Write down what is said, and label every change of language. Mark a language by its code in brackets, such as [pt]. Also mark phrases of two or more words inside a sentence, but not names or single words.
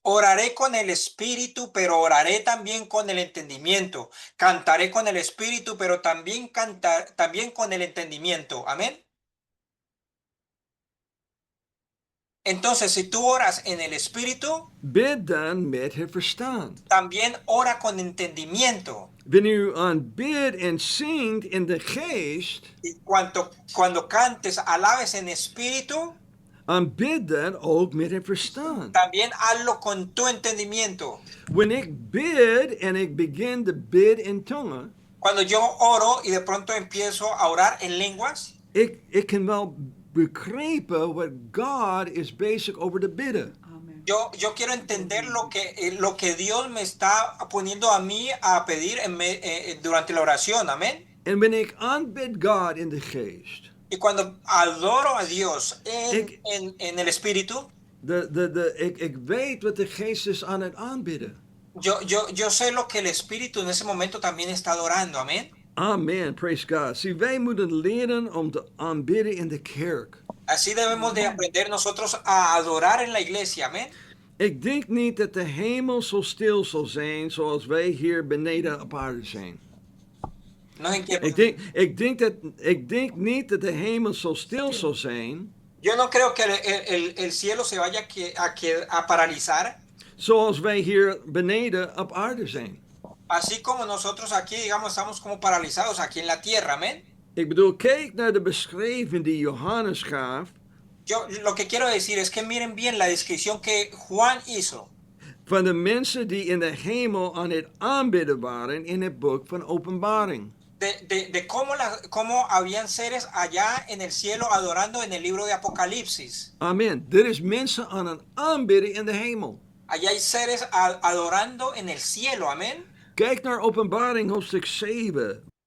[es] Oraré con el espíritu, pero oraré también con el entendimiento. Cantaré con el espíritu, pero también con el entendimiento. Amén. Entonces, si tú oras en el Espíritu, [nl] bid dan met het verstand. [es] también ora con entendimiento. [nl] Wanneer u aanbidt en zingt in de geest, [es] Y cuando cantes, alabes en espíritu, [nl] aanbid dan ook met het verstand. [es] también hazlo con tu entendimiento. [nl] Wanneer ik bid en ik begin te bid in tongen, [es] Cuando yo oro y de pronto empiezo a orar en lenguas, [nl] ik kan wel begrijpen wat God is bezig over te bidden. Amen. [es] yo quiero entender lo que Dios me está poniendo a mí a pedir durante la oración. Amén. [nl] En wanneer ik aanbid God in de geest, [es] Y cuando adoro a Dios [nl] Ik- [es] en el espíritu, [nl] ik weet wat de geest is aan het aanbidden. [es] yo sé lo que el espíritu en ese momento también está adorando. Amén. [en] Amen, praise God. [nl] Zie, wij moeten leren om te aanbidden in de kerk. [es] Así debemos de aprender nosotros a adorar en la iglesia. Amén. [nl] Ik denk niet dat de hemel zo stil zal zijn zoals wij hier beneden op aarde zijn. [es] No sé en qué- [nl] Ik denk niet dat de hemel zo stil zal zijn [es] Yo no creo que el cielo se vaya a paralizar, [nl] zoals wij hier beneden op aarde zijn. [es] así como nosotros aquí, digamos, estamos como paralizados aquí en la tierra. Amén. [nl] Ik bedoel, kijk naar de beschrijving die Johannes gaf [es] Yo lo que quiero decir es que miren bien la descripción que Juan hizo [nl] van de mensen die in de hemel aan het aanbidden waren in het boek van Openbaring. [es] de cómo habían seres allá en el cielo adorando en el libro de Apocalipsis. [nl] Amen. Er is mensen aan het aanbidden in de hemel. [es] Allá hay seres adorando en el cielo. Amén. [nl] Kijk naar Openbaring hoofdstuk 7.